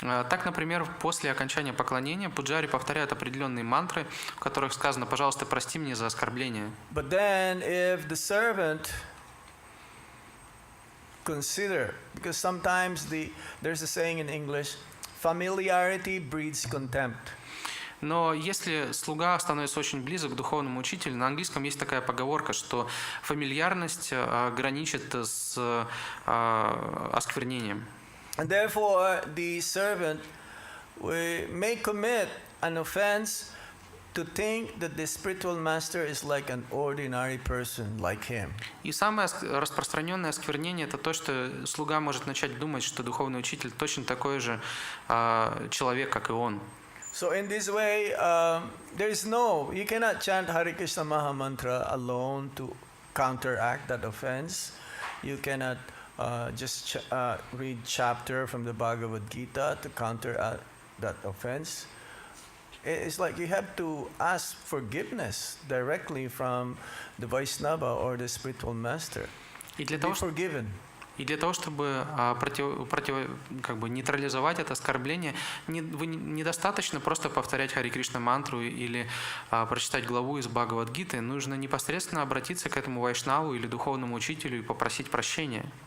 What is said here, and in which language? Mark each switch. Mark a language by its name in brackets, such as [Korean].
[Russian] Так, например, после окончания поклонения пуджари повторяют определенные мантры, в которых сказано: «Пожалуйста, прости меня за оскорбление». [English] But then, if the servant consider, because sometimes there's a saying in English, familiarity breeds contempt. [Russian] Но если слуга становится очень близок к духовному учителю, на английском есть такая поговорка, что фамильярность граничит с осквернением. [English] And therefore, the servant may commit an offense to think that the spiritual master is like an ordinary person like him. [Russian] И самое распространенное осквернение – это то, что слуга может начать думать, что духовный учитель точно такой же человек, как и он. [English] So in this way, you cannot chant Hare Krishna Maha Mantra alone to counteract that offense. You cannot just read chapter from the Bhagavad Gita to counteract that offense. It's like you have to ask forgiveness directly from the Vaishnava or the spiritual master. Be forgiven. [Russian] И для того, чтобы нейтрализовать это оскорбление, недостаточно просто повторять Хари Кришна мантру или прочитать главу из Бхагавад-гиты. Нужно непосредственно обратиться к этому вайшнаву или духовному учителю и попросить прощения.